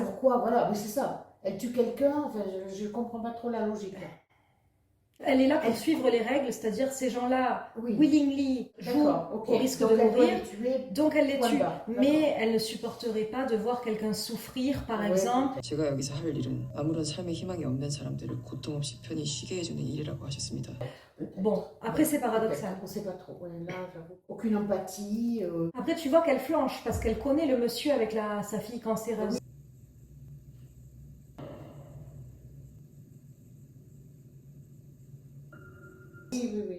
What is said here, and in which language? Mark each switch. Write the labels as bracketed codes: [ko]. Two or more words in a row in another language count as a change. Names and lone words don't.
[fr] Mais pourquoi? Voilà, oui, c'est ça. Elle tue quelqu'un, enfin, je ne comprends pas trop la logique. Là. Elle est là pour suivre les règles, c'est-à-dire ces gens-là, willingly, jouent au risque de mourir, donc elle les tue. Mais elle ne supporterait pas de voir quelqu'un souffrir, par exemple. [ko] 제가 여기서 할 일은 아무런 삶의 희망이 없는 사람들을 고통 없이 편히 쉬게 해주는 일이라고 하셨습니다. [fr] Bon, après c'est paradoxal. On ne sait pas trop. Là, j'avoue, aucune empathie. Après tu vois qu'elle flanche parce qu'elle connaît le monsieur avec sa fille cancéreuse. Oui.